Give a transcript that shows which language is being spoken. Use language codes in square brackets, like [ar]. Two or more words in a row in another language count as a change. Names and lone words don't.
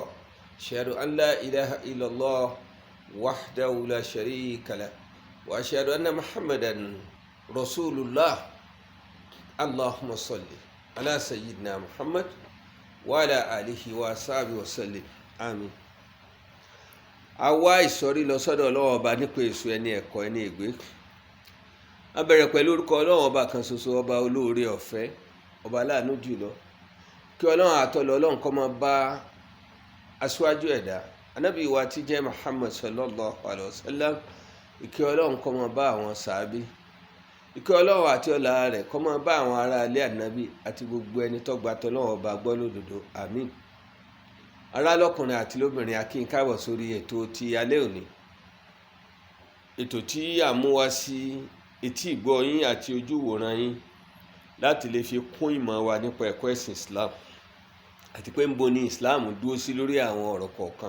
[ar] أشهد أن لا إله إلا الله وحده لا شريك له وأشهد أن محمدا رسول الله. اللهم صل على سيدنا محمد وعلى آله وصحبه وسلم. آمين. [yo] A wá ìsọ̀rí lọ sọ́dọ̀ Ọlọ́run Ọba nípa èso ẹni ẹ̀kọ́ ẹni ègbé. A bẹ̀rẹ̀ pẹ̀lú orúkọ Ọlọ́run Ọba kan ṣoṣo, ọba olóore ọ̀fẹ́, ọba aláàánú jùlọ. Kí Ọlọ́run àtọlọ Ọlọ́run kó máa bá aṣíwájú ẹ̀dá Ànábì wa tí jẹ́ Muhammad [ar] صلى الله عليه وسلم. [yo] Ìkẹ́ Ọlọ́run kó máa bá àwọn sàábí, ìkẹ́ Ọlọ́run àti ọlá rẹ̀ kó máa bá àwọn ará ilé Ànábì àti gbogbo ẹni tó gba t'Ọlọ́run Ọba gbọ́ lódodo. Àmín. Ará lọ́kùnrin àti lóbìnrin, a kí yín káàbọ̀ sórí ètò ti alẹ́ òní, ètò tí a mú wá sí etí ìgbọ́ yín àti ojú ìwòran yín láti lè fi kún ìmọ̀ wa nípa ẹ̀kọ́ ẹ̀sìn Islam àti pé níbo ni Islam dúró sí lórí àwọn ọ̀rọ̀ kọ̀ọ̀kan.